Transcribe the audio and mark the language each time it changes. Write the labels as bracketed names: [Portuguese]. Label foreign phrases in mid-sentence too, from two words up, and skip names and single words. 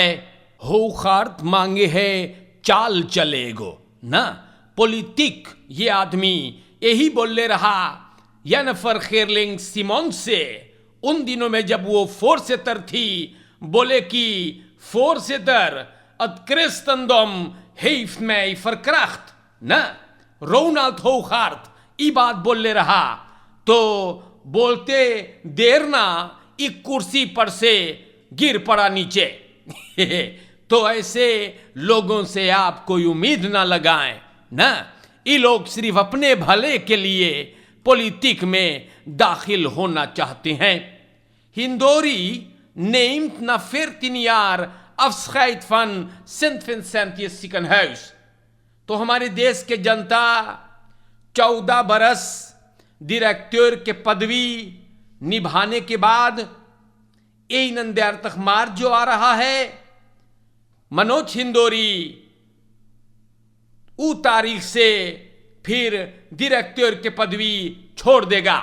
[Caribbean Hindustani] होखार्ट मांगे है चाल चलेगो ना, पॉलिटिक। ये आदमी यही बोले रहा येनिफर खेरलिंग सिमोन से उन दिनों में जब वो फोर्सेटर थी। बोले कि [Dutch] voorzitter ad Christendom heeft mij verkracht ना। [Caribbean Hindustani] रोनाल्ड होखार्ट ये बात बोले रहा तो बोलते देर ना एक कुर्सी पर से गिर पड़ा नीचे। तो ऐसे लोगों से आप कोई उम्मीद ना लगाएं ना। ये लोग सिर्फ अपने भले के लिए पॉलिटिक में दाखिल होना चाहते हैं। [Dutch] हिंदोरी neemt na 14 jaar afscheid van Sint Vincentius Ziekenhuis। [Caribbean Hindustani] तो हमारे देश के जनता 14 बरस डायरेक्टर के पदवी निभाने के बाद ये नंद्यार तक मार्च जो आ रहा है, मनोज हिंदोरी उ तारीख से फिर डायरेक्टर के पदवी छोड़ देगा।